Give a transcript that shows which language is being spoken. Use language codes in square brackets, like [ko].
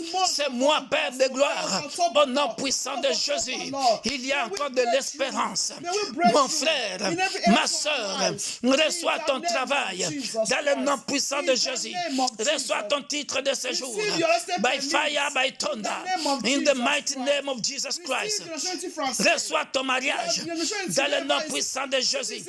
[fr] C'est moi, Père de gloire, au nom puissant de Jésus. Il y a encore de l'espérance. Mon frère, ma soeur, reçois ton travail dans le nom puissant de Jésus. Reçois ton titre de séjour. [en] By fire, by thunder. In the mighty name of Jesus Christ. [fr] Reçois ton mariage dans le nom puissant de Jésus.